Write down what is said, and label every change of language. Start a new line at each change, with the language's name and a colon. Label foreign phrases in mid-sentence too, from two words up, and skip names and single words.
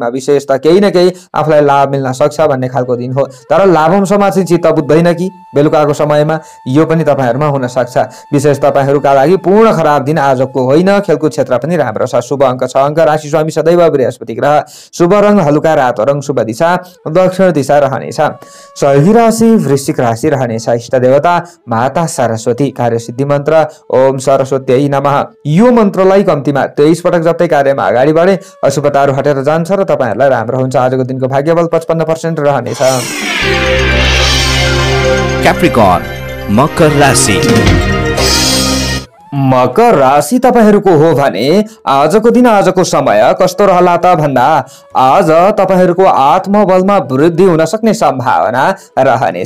Nepali: विशेषतः केही न केही आफूलाई लाभ मिल्न सक्छ भन्ने खालको दिन हो, तर लाभंशमा चाहिँ चित्त बुझ्दैन कि बेलुकाको समयमा, यो पनि तपाईहरुमा हुन सक्छ। विशेष तपाईहरुका लागि पूर्ण खराब दिन आजको होइन। खेलकुद क्षेत्र पनि राम्रो छ। शुभ अङ्क 6 अङ्क, राशि स्वामी सदैव बृहस्पति ग्रह, शुभ रंग हलुका रातो रंग, शुभ दिशा दक्षिण दिशा रहनेछ। सहयोगी राशि वृश्चिक राशि रहनेछ। इष्ट देवता माता सरस्वती। कार्य सिद्धि मन्त्र
Sanskrit: ओम सरस्वत्यै नमः,
Nepali: यो मन्त्रलाई कम्तीमा 23 पटक जप्दै कार्यमा अगाडि बढे अशुभताहरू हटेर जान्छ र तपाईहरुलाई राम्रो हुन्छ। आजको दिनको भाग्यबल 55% रहनेछ। Capricorn मकर राशि। मकर राशि तपाईहरूको हो भने आजको दिन आजको समय कस्तो रहला त भन्दा आज तपाईहरूको आत्मबलमा वृद्धि हुन सक्ने सम्भावना रहनेछ।